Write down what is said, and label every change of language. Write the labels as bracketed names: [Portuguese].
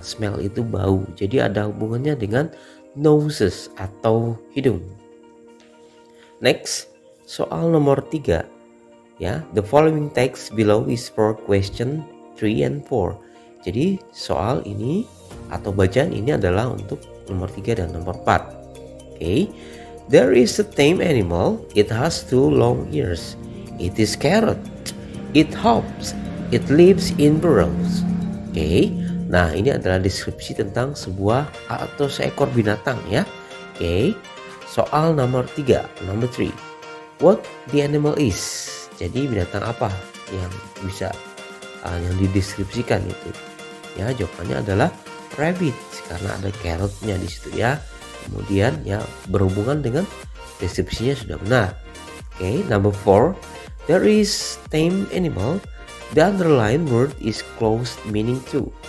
[Indonesian] Smell itu bau, jadi ada hubungannya dengan noses atau hidung. Next, soal nomor 3 ya. [English] The following text below is for question 3 and 4. [Indonesian] Jadi soal ini atau bacaan ini adalah untuk nomor 3 dan nomor 4. [English] Okay. There is a tame animal. It has 2 long ears. It is carrot. It hops. It lives in burrows. Okay. [Indonesian] Nah, ini adalah deskripsi tentang sebuah atau seekor binatang ya. Okay. Soal nomor 3, [English] number 3. What the animal is? [Indonesian] Jadi binatang apa yang bisa yang dideskripsikan itu? Ya, jawabannya adalah rabbit karena ada carrotnya di situ ya. Kemudian ya berhubungan dengan deskripsinya sudah benar. [English] Oke, number 4. There is tame animal. The underlined word is close meaning to.